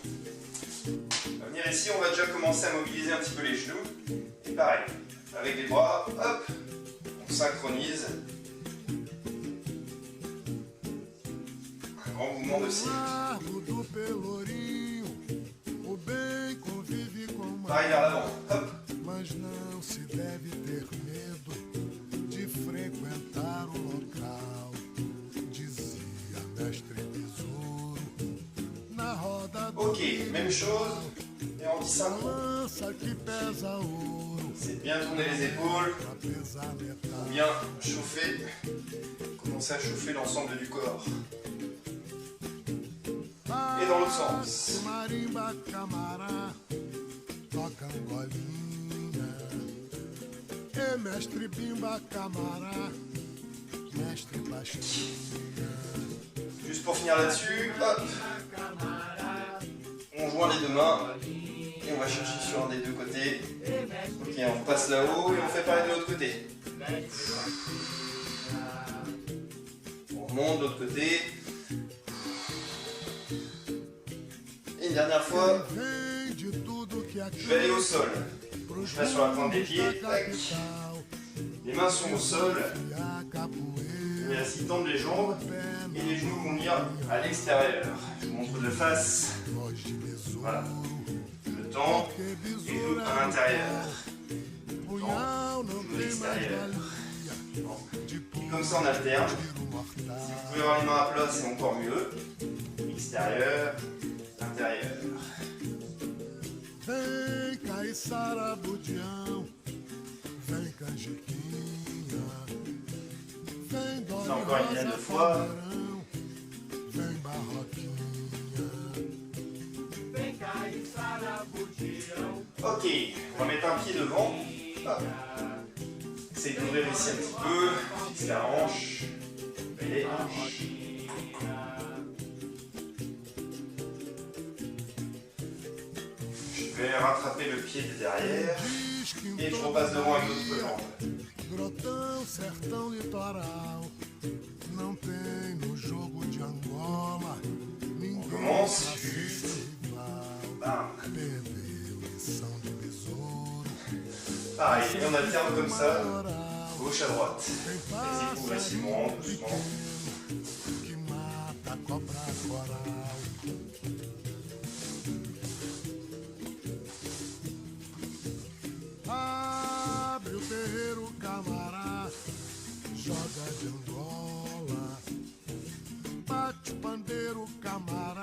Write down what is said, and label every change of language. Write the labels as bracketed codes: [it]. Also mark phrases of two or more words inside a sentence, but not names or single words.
[fr] On va venir ici, on va déjà commencer à mobiliser un petit peu les genoux et pareil, avec les bras, hop, on synchronise. Un grand mouvement de cycle. Pareil vers l'avant, hop. [pt] Mas não se deve ter medo de frequentar o local, dizia mestre Besouro na roda do [fr] Ok, même chose, et en anti-synchro. [pt] lança que pesa ouro, [fr] C'est bien tourner les épaules, [pt] pra pesar metade. [fr] bien chauffer, commencer à chauffer l'ensemble du corps. Et dans l'autre sens. [pt] Marimba camará toca angolinha, e mestre Bimba camará, mestre Pastinha. [fr] Juste pour finir là-dessus, hop, on joint les deux mains et on va chercher sur un des deux côtés. Ok, on passe là-haut et on fait pareil de l'autre côté. On remonte de l'autre côté. Et une dernière fois, [pt] Vem de tudo que [fr] je vais aller au sol. Je passe sur la pointe des pieds, tac. Les mains sont au sol. On vient ainsi tendre les jambes et les genoux vont venir à l'extérieur. Je vous montre de face. Voilà. Je tends et je joue à l'intérieur. Je tends, je joue à l'extérieur. Et comme ça on alterne. Si vous pouvez avoir les mains à plat, c'est encore mieux. Extérieur, intérieur. [pt] Vem Caiçara Budião, vem Canjiquinha, vem Dona [fr] Encore une dizaine de [pt] Rosa [fr] fois. [pt] Caldeirão, vem Barroquinha. [fr] Ok, on va mettre un pied devant. Hop. Essayez d'ouvrir ici un petit peu. Fixe la hanche. Et je vais rattraper le pied de derrière. Et je repasse devant avec l'autre jambe. [pt] Grotão, sertão litoral, não tem no jogo de Angola [fr] On [pt] ninguém [fr] commence. [pt] igual. Bam. Perdeu lição de besouro, [fr] Pareil, et on alterne comme ça, [pt] oral, [fr] gauche à droite. [pt] tem [fr] Allez-y progressivement, doucement. [pt] que mata a cobra coral. Abre o terreiro, camará, joga de Angola, bate o pandeiro, camará.